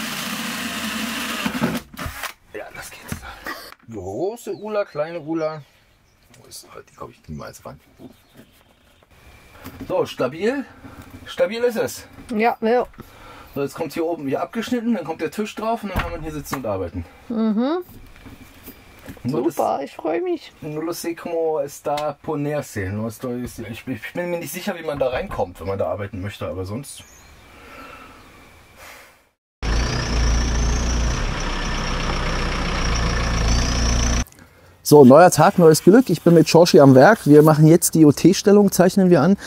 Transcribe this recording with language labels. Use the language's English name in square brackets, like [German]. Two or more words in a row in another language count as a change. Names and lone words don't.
[German] Ja, das geht. Große Ula, kleine Ula. Wo ist die, glaube ich, niemals ran. So, stabil. Stabil ist es. Ja, ja. So, jetzt kommt hier oben hier abgeschnitten, dann kommt der Tisch drauf und dann kann man hier sitzen und arbeiten. Mhm. Super, ich freue mich. [Spanish] No lo sé cómo está ponerse. [German] Ich bin mir nicht sicher, wie man da reinkommt, wenn man da arbeiten möchte, aber sonst. So, neuer Tag, neues Glück. Ich bin mit Jorge am Werk. Wir machen jetzt die OT-Stellung, zeichnen wir an.